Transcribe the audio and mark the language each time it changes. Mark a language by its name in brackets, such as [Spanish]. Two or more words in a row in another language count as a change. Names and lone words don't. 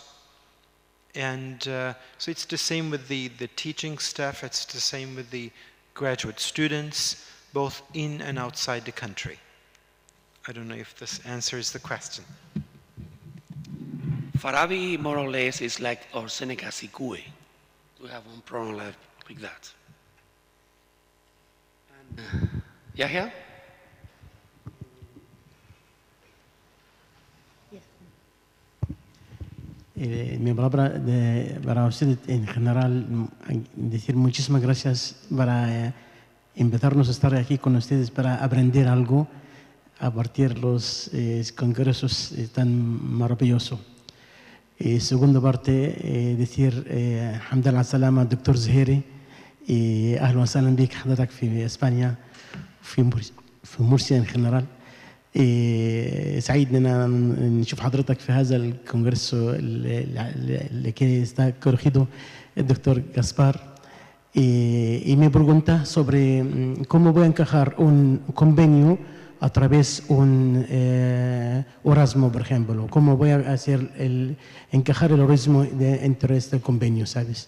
[English] And so it's the same with the teaching staff, it's the same with the graduate students, both in and outside the country. I don't know if this answers the question. Farabi, more or less, is like our Seneca Sikue. We have one program like that. And, Yahya? [Spanish] Mi palabra para usted en general, decir muchísimas gracias para invitarnos a estar aquí con ustedes para aprender algo a partir de los congresos tan maravillosos. Segunda parte, decir [Arabic] الحمد لله على السلامة دكتور زهيري أهلا وسهلا بك حضرتك في إسبانيا في مرسيا [Spanish] en general. [Arabic] سعيد ان نشوف حضرتك في هذا الكونغرس اللي [Spanish] está corregido el doctor Gaspar. Y me pregunta sobre cómo voy a encajar un convenio a través de un Erasmus, por ejemplo. ¿Cómo voy a hacer encajar el Erasmus entre este convenio, sabes?